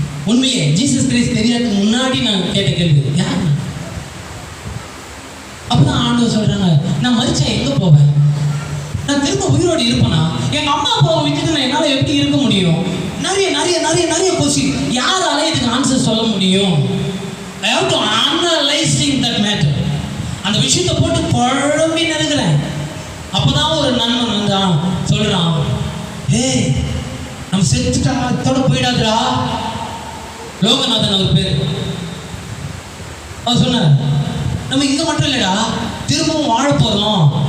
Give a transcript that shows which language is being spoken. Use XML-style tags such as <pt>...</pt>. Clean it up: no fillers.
<ta>உண்மையே Jesus Christ தெரியாதுக்கு முன்னாடி நான் கேட்ட கேள்வி, யார்? அப்பதான் ஆண்டவர் சொல்றாங்க, நான் மரிச்சா எங்க போவேன்? நான் திரும்ப உயிரோடு இருப்பேனா? எங்க அம்மா அப்பாவை விட்டுட்டு நான் என்னால எப்படி இருக்க முடியும்? நிறைய நிறைய நிறைய நிறைய கொஸ்டின். யாரால இதுக்கு ஆன்சர் சொல்ல முடியும்?</ta> <en>I have to analyzing that matter.</en> <ta>அந்த விஷயத்தை போட்டு குழம்பி நினைக்கிறேன். அப்பதான் ஒரு நண்பன் வந்து சொல்றான், ஏய் நம்ம செத்துட்டா அதோட போயிடாதுடா. லோகநாதன் அவர் பேரு. அவர் சொன்னார், நம்ம இங்க மட்டும் இல்லடா, திரும்பவும் வாழ போறோம்.</ta>